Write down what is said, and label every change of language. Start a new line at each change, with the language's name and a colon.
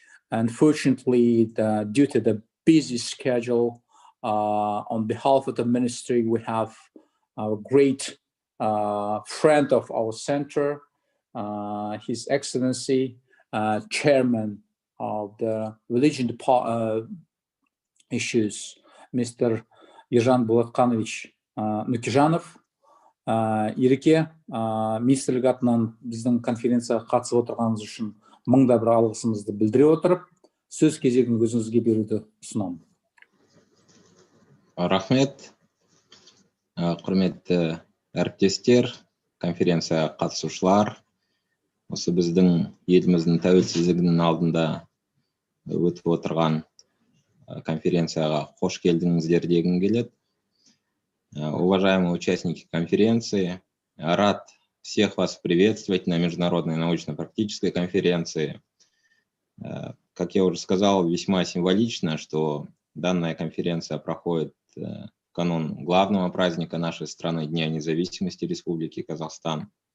English: Unfortunately, due to the busy schedule, on behalf of the ministry, we have a great friend of our center, His Excellency, Chairman of the Religion Issues, Mr.
Kazakh: Ержан Булатқанович Нүкежанов. Ереке, министрлік атынан біздің конференцияға қатысып отырғаныңыз үшін мыңда бір алғысымызды білдіре отырып, сөз кезегін өзіңізге беруді ұсынамын. Рахмет, құрметті әріптестер, конференция қатысушылар. Осы біздің еліміздің тәуелсіздігінің алдында өтіп отырған конференцияға қош келдіңіздер дегім келеді.
Russian: Уважаемые участники конференции, рад всех вас приветствовать на Международной научно-практической конференции. Как я уже сказал, весьма символично, что данная конференция проходит в канун главного праздника нашей страны, Дня независимости Республики Казахстан.